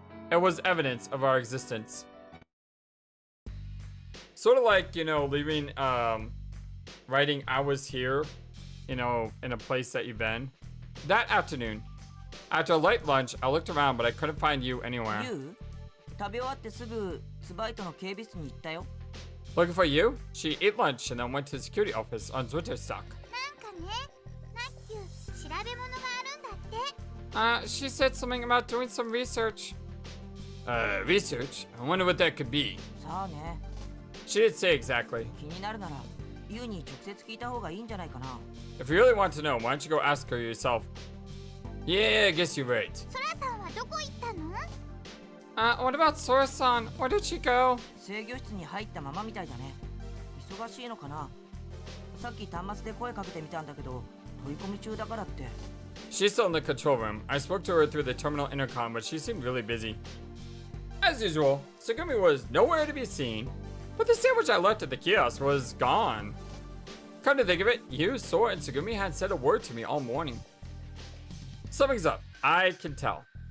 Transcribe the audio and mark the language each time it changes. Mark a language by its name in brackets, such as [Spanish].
[English] It was evidence of our existence. Sort of like, you know, leaving, writing I was here, you know, in a place that you've been. That afternoon, after a light lunch, I looked around, but I couldn't find you anywhere. [Japanese] 食べ終わってすぐツバイトの警備室に行ったよ。 [English] Looking for you? She ate lunch and then went to the security office on Zwitterstock. [Japanese] なんかね、ナッキュ調べ物があるんだって。 [English] She said something about doing some research. Research? I wonder what that could be. [Japanese] さあね。 [English] She didn't say exactly. [Japanese] 気になるなら、ユウに直接聞いた方がいいんじゃないかな。 [English] If you really want to know, why don't you go ask her yourself? Yeah, I guess you're right. [Japanese] ソラさんはどこ行ったの？ [English] What about Sora-san? Where did she go? [Japanese] 制御室に入ったままみたいだね。忙しいのかな。さっき端末で声かけてみたんだけど、取り込み中だからって。 [English] She's still in the control room. I spoke to her through the terminal intercom, but she seemed really busy. As usual, Tsugumi was nowhere to be seen, but the sandwich I left at the kiosk was gone. Come to think of it, you, Sora, and Tsugumi hadn't said a word to me all morning. Something's up. I can tell.